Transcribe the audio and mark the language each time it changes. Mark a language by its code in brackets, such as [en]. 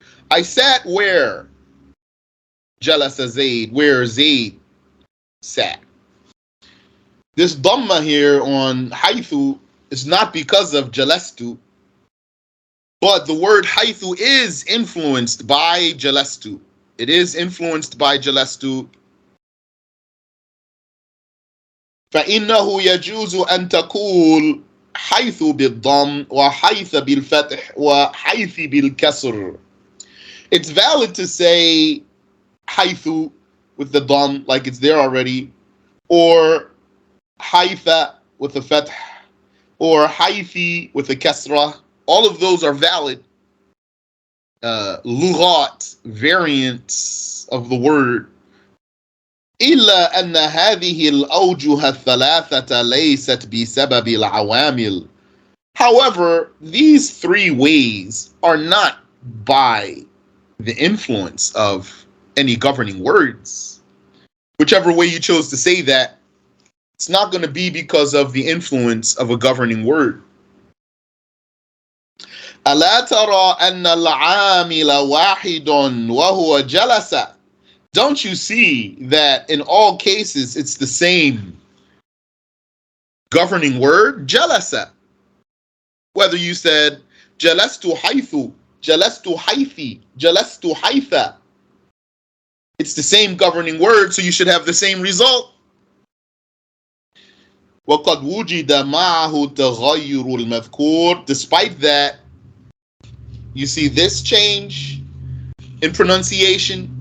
[en] I sat where? Jalasa Zaid, where Zaid sat. This dhamma here on haythu is not because of jalastu, but the word haythu is influenced by jalastu. It is influenced by jalastu. [ar] فإنه يجوز أن تقول حيث بالضم وحيث بالفتح وحيث بالكسر. [en] It's valid to say حيث with the dam, like it's there already, or حيث with the fath, or حيثي with the kasra. All of those are valid lughat, variants of the word. [ar] إلا أن هذه الأوجه الثلاثة ليست بسبب العوامل. [en] However, these three ways are not by the influence of any governing words. Whichever way you chose to say that, it's not going to be because of the influence of a governing word. [ar] ألا ترى أن العامل واحد وهو جلس. [en] Don't you see that in all cases it's the same governing word, jalasa? Whether you said jalastu haythu, jalastu haythi, jalastu haytha, it's the same governing word, so you should have the same result. [ar] وقد وجد معه تغير المذكور. [en] Despite that, you see this change in pronunciation.